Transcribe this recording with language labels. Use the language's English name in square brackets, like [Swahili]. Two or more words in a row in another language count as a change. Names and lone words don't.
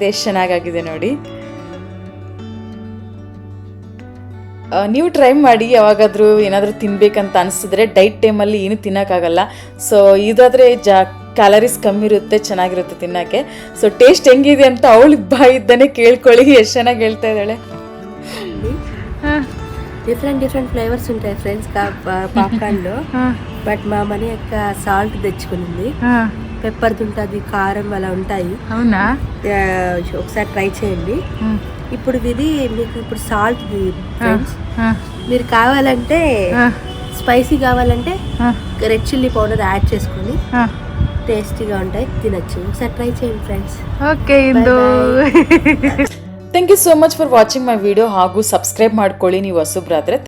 [Kannada] ಎಷ್ಟು ಚೆನ್ನಾಗಾಗಿದೆ ನೋಡಿ. ನೀವು ಟ್ರೈ ಮಾಡಿ. ಯಾವಾಗಾದರೂ ಏನಾದರೂ ತಿನ್ನಬೇಕಂತ ಅನಿಸಿದ್ರೆ ಡೈಟ್ ಟೈಮಲ್ಲಿ ಏನು ತಿನ್ನೋಕ್ಕಾಗಲ್ಲ. ಸೊ ಇದಾದರೆ ಕ್ಯಾಲರೀಸ್ ಕಮ್ಮಿ ಇರುತ್ತೆ, ಚೆನ್ನಾಗಿರುತ್ತೆ ತಿನ್ನೋಕ್ಕೆ. ಸೊ ಟೇಸ್ಟ್ ಹೆಂಗಿದೆ ಅಂತ ಅವಳಿಗೆ ಬಾಯಿದ್ದಾನೆ ಕೇಳ್ಕೊಳ್ಳಿ. ಎಷ್ಟು ಚೆನ್ನಾಗಿ ಹೇಳ್ತಾ ಇದ್ದಾಳೆ. [English] different flavours [Telugu] ఉంటాయి ఫ్రెండ్స్ పాప్కార్న్లో. బట్ మా మనీ యొక్క సాల్ట్ తెచ్చుకునింది. పెప్పర్ ఉంటుంది, కారం అలా ఉంటాయి. అవునా, ఒకసారి ట్రై చేయండి. ఇప్పుడు ఇది మీకు ఇప్పుడు సాల్ట్ ఫ్రెండ్స్. మీరు కావాలంటే స్పైసీ కావాలంటే [English] red chilli powder [Telugu] యాడ్ చేసుకొని టేస్టీగా ఉంటాయి, తినచ్చు. ఒకసారి ట్రై చేయండి ఫ్రెండ్స్. [English] Okay, thank you so much for watching my video. [Kannada] ಹಾಗೂ ಸಬ್ಸ್ಕ್ರೈಬ್ ಮಾಡ್ಕೊಳ್ಳಿ ನೀವು ಹೊಸಬ್ರಾದರೆ.